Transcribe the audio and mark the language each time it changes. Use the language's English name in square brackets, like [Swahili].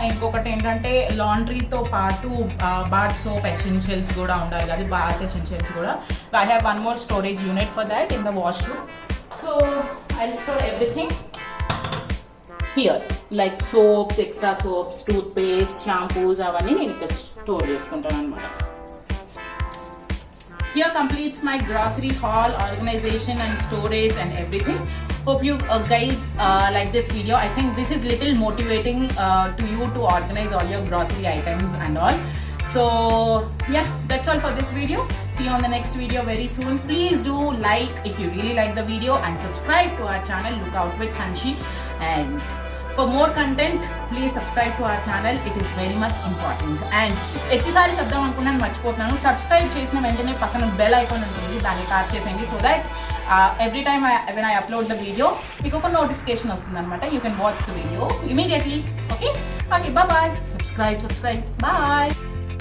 [Telugu] ఇంకొకటి ఏంటంటే లాండ్రీతో పాటు బాత్ సోప్ ఎసెన్షియల్స్ కూడా ఉండాలి కదా, బాత్ ఎసెన్షియల్స్ కూడా. [English] I have 1 more storage unit for that in the washroom. So I will store everything here, like soaps, extra soaps, toothpaste, shampoos [Telugu] అవన్నీ నేను ఇక్కడ స్టోర్ చేసుకుంటాను అనమాట. [English] Here completes my grocery haul, organization and storage and everything. Hope you guys like this video. I think this is little motivating to you to organize all your grocery items and all. So yeah, that's all for this video. See you on the next video very soon. Please do like if you really like the video and subscribe to our channel Look Out with Hanshi. And for more content, please subscribe to our channel. It is very much important. [Telugu] And ఎన్నిసార్లు చెప్దాం అనుకున్నాను మర్చిపోతున్నాను, subscribe చేసిన వెంటనే పక్కన bell icon ఉంటుంది, దాన్ని tap చేసేయండి. [English] so that every time when I upload the video [Telugu] మీకు ఒక నోటిఫికేషన్ వస్తుంది అనమాట. [English] You can watch the video immediately. Okay, bye bye. Subscribe. Bye.